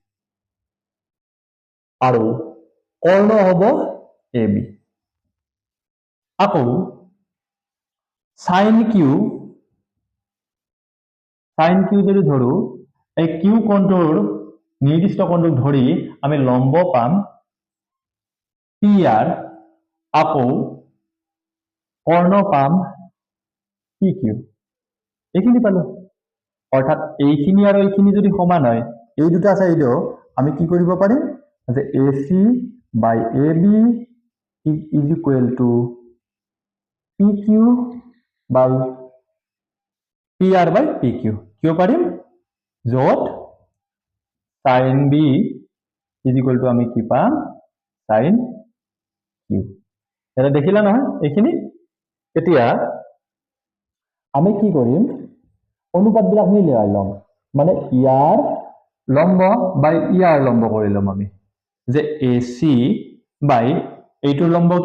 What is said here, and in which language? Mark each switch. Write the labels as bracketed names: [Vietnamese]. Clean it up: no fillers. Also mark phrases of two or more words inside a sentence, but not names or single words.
[Assamese] আৰু কৰ্ণ হ'ব ab আকৌ sin q যদি ধৰো এই q কোণটোৰ নিৰ্দিষ্ট কোণটোক ধৰি আমি লম্ব পাম pr আকৌ কৰ্ণ পাম pq এইখিনি পালো অৰ্থাৎ এইখিনি আৰু এইখিনি যদি সমান হয় এই দুটা সাইডও আমি কি কৰিব পাৰিম যে [English] ac by ab is equal to pq by pr by pq [Assamese] কিয় পাৰিম য'ত [English] sin b is equal to [Assamese] আমি কি পাম sin q এটা দেখিলা নহয় এইখিনি এতিয়া আমি কি কৰিম অনুপাতবিলাক মিলাই লম মানে ইয়াৰ লম্ব বাই ইয়াৰ লম্ব কৰি লম আমি যে AC বাই এইটোৰ লম্ব কি